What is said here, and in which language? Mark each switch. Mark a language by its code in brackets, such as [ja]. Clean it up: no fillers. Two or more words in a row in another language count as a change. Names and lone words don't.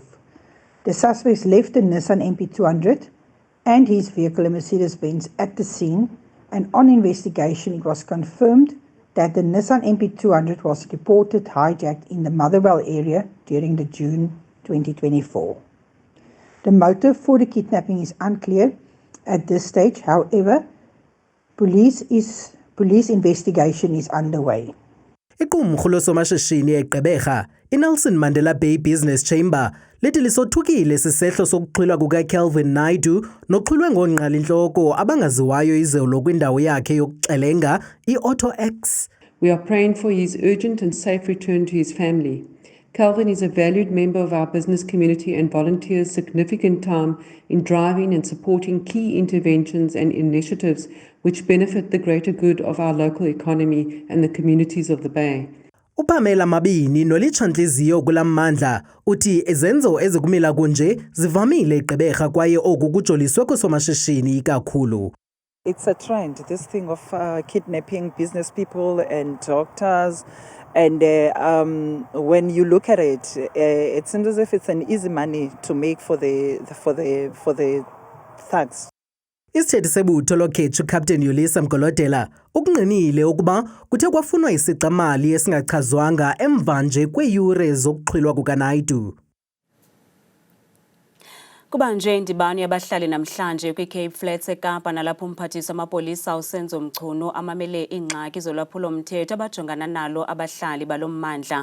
[en] The suspects left the Nissan MP200 and his vehicle, a Mercedes-Benz, at the scene, and on investigation it was confirmed that the Nissan MP200 was reported hijacked in the Motherwell area during the June 2024. The motive for the kidnapping is unclear at this stage. However, police investigation is underway. [xh] Iqumrhu losomashishini eGqeberha iNelson Mandela Bay Business Chamber lithi lisothukile sisehlo sokuxhwilwa kukaKelvin Naidoo noxhwilwe ngoongqalintloko abangaziwayo izolo kwindawo yakhe yokuxelenga i-Auto X. [en] We are praying for his urgent and safe return to his family. Calvin is a valued member of our business community and volunteers significant time in driving and supporting key interventions and initiatives which benefit the greater good of our local economy and the communities of the Bay. [xh] UPamela Mabini nolitsha-ntliziyo kula mmandla uthi izenzo ezikumila kunje zivamile eGqeberha kwaye oku kujoliswe koosomashishini ikakhulu. [en] It's a trend, this thing of kidnapping business people and doctors. And when you look at it, it seems as if it's an easy money to make for the thugs. [xh] Isithethi sebutho lokhetho uCaptain Yolisa Mgolodela ukunqinile ukuba kuthe kwafunwa isicamali esingachazwanga emva nje kweeyure zokuxhwilwa kukaNaidoo. Kuba nje indibano yabahlali namhlanje kwiCape Flats eKapa nalapho umphathiswa wamapolisa uSenzo Mchunu amamele iingxaki zolwaphulo-mthetho abajongana nalo abahlali balo mmandla.